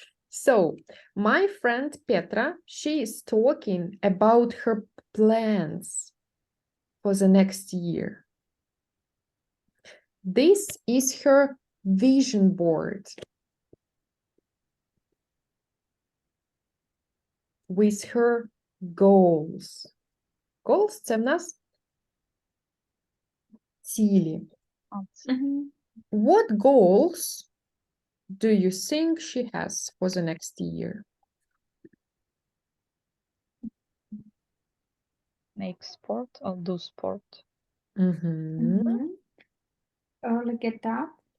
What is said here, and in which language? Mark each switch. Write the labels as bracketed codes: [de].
[en] So, my friend Petra, she is talking about her plans for the next year. This is her vision board with her goals. [uk] Goals – це в нас цілі. [en] What goals do you think she has for the next year? Make sport or do sport? Мгм. Early get up.